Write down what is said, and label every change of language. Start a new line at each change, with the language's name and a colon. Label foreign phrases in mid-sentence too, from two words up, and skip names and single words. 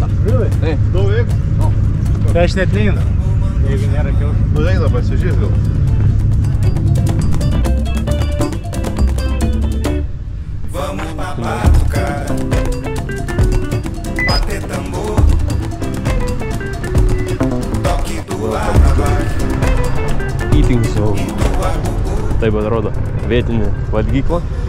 English: Really? No eggs? No.
Lithuanian: Tai aš net neinu, jeigu nėra kiaušų. Nu eina pasižiūrėt gal.
English: Eating zone.
Lithuanian: Taip atrodo vietinė valgykla.